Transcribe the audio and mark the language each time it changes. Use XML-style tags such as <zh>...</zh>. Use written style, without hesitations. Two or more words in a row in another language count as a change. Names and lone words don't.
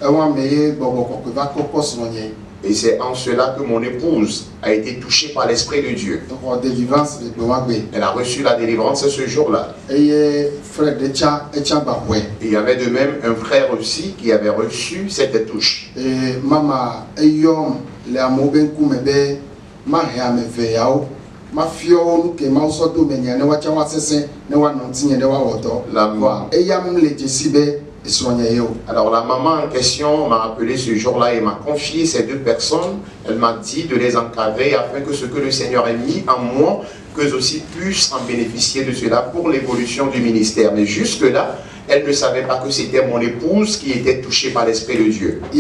<fr>Et c'est en cela que mon épouse a été touchée par l'Esprit de Dieu. Elle a reçu la délivrance ce jour-là. Et il y avait de même un frère aussi qui avait reçu cette touche.</fr> <ee>le amewo be ŋkume be mahe ame eve yawo mafia wo nu ke mawo sɔ do me nya ne woatsɛ woasesẽ ne woanɔ ŋutinye ne woawɔ dɔ voa eyam le dzesi be esrɔ̃nye ye o.</ee> <fr>Alors la maman en question m'a appelé ce jour-là et m'a confié ces deux personnes. Elle m'a dit de les encadrer afin que ce que le Seigneur a mis en moi, qu'eux aussi puissent en bénéficier de cela pour l'évolution du ministère. Mais jusque-là, elle ne savait pas que c'était mon épouse qui était touchée par l'Esprit de Dieu.</fr>